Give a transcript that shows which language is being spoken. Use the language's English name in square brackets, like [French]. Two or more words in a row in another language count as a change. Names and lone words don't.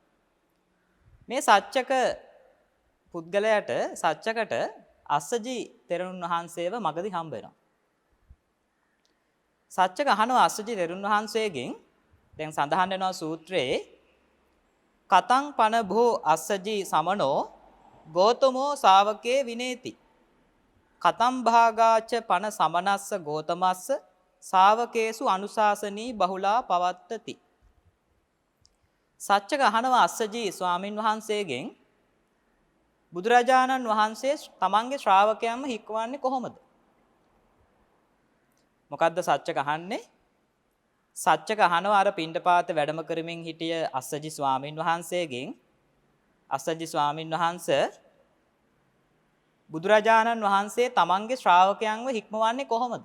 [Sinhala] මේ සච්චක පුද්ගලයාට සච්චකට අස්සජි තෙරුන් වහන්සේව මගදී හම්බ වෙනවා. සච්චක අහනවා අස්සජි තෙරුන් වහන්සේගෙන්, දැන් සඳහන් වෙනවා සූත්‍රයේ [Pali] කතං පන භෝ අස්සජී සමනෝ ගෝතමෝ ශාවකේ විනේති. කතම් භාගාච පන සමනස්ස ගෝතමස්ස ශාවකේසු අනුශාසනී බහුලා පවත්තති. [Sinhala] සච්චක අහනවා අස්සජී ස්වාමින් වහන්සේගෙන් බුදුරජාණන් වහන්සේ තමන්ගේ ශ්‍රාවකයන්ව හික්වන්නේ කොහොමද? මොකද්ද සච්චක අහන්නේ? සච්චක අහනවා අර පිණ්ඩපාත වැඩම කරමින් හිටිය අස්සජි ස්වාමින් වහන්සේගෙන් අස්සජි ස්වාමින් වහන්සේ බුදුරජාණන් වහන්සේ තමන්ගේ ශ්‍රාවකයන්ව හික්මවන්නේ කොහොමද?